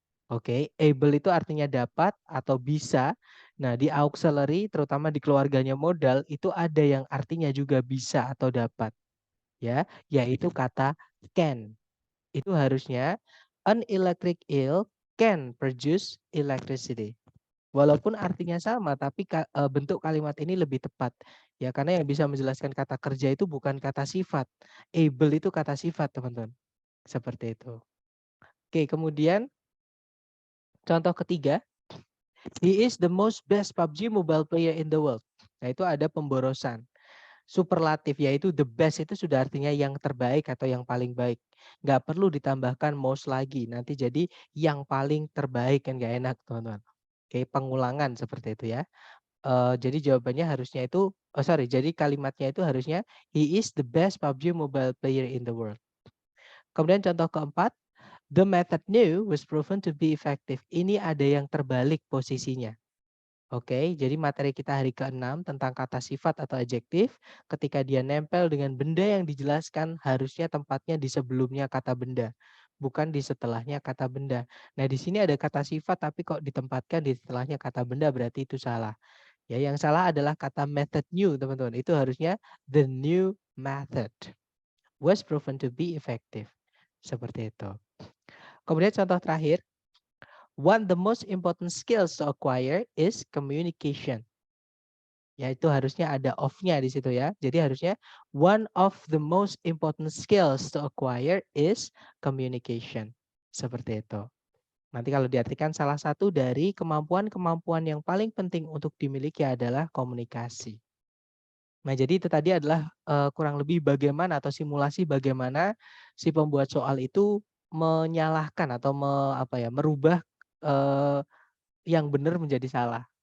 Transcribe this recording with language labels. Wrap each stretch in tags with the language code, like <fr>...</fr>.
<id>Oke, able itu artinya dapat atau bisa. Nah, di auxiliary terutama di keluarganya modal itu ada yang artinya juga bisa atau dapat, ya, yaitu kata can. Itu harusnya</id> <en>an electric eel can produce electricity.</en> <id>Walaupun artinya sama, tapi bentuk kalimat ini lebih tepat. Ya, karena yang bisa menjelaskan kata kerja itu bukan kata sifat. Able itu kata sifat, teman-teman. Seperti itu. Oke, kemudian contoh ketiga,</id> <en>he is the most best PUBG mobile player in the world.</en> <id>Nah, itu ada pemborosan. Superlatif, yaitu the best itu sudah artinya yang terbaik atau yang paling baik. Nggak perlu ditambahkan most lagi. Nanti jadi yang paling terbaik kan nggak enak, teman-teman. Oke, pengulangan seperti itu ya. Jadi jawabannya harusnya itu, jadi kalimatnya itu harusnya</id> <en>he is the best PUBG mobile player in the world.</en> <id>Kemudian contoh keempat,</id> <en>the method new was proven to be effective.</en> <id>Ini ada yang terbalik posisinya. Oke, jadi materi kita hari ke-6 tentang kata sifat atau adjektif, ketika dia nempel dengan benda yang dijelaskan harusnya tempatnya di sebelumnya kata benda, bukan di setelahnya kata benda. Nah, di sini ada kata sifat tapi kok ditempatkan di setelahnya kata benda berarti itu salah. Ya, yang salah adalah kata method new, teman-teman. Itu harusnya</id> <en>the new method was proven to be effective.</en> <id>Seperti itu. Kemudian contoh terakhir,</id> <en>one the most important skills to acquire is communication.</en> <id>Ya, itu harusnya ada of-nya di situ ya. Jadi harusnya</id> <en>one of the most important skills to acquire is communication.</en> <id>Seperti itu. Nanti kalau diartikan salah satu dari kemampuan-kemampuan yang paling penting untuk dimiliki adalah komunikasi. Nah, jadi itu tadi adalah kurang lebih bagaimana atau simulasi bagaimana si pembuat soal itu menyalahkan atau merubah yang benar menjadi salah.</id>